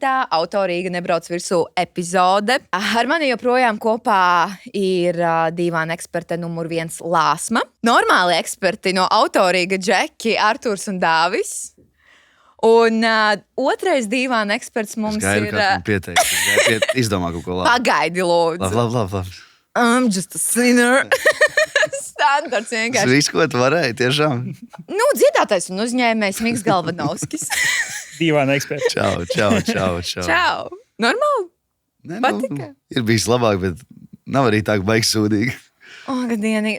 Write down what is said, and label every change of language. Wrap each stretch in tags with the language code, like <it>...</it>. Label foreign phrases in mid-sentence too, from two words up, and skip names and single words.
<lv>Autorīga nebrauc virsū epizode. Ar mani joprojām kopā ir dīvāna eksperte numur 1 Lāsma. Normāli eksperti no Autorīga Džeki, Arturs un Dāvis. Un otrais dīvāna eksperts mums ir... Pieteikts. Izdomā kaut ko labi. Pagaidi, lūdzu. Labi.</lv> <en>I'm just a sinner.</en> <lv>Standarts vienkārši. Tas viss, ko tu varēji, tiešām. Dziedātais un uzņēmējs Miks Galvanovskis. Dīvāna eksperta. Čau. Normāli? Ne, patika? Ir bijis labāk, bet nav arī tā baigs sūdīgi. Gadienīgi.</lv>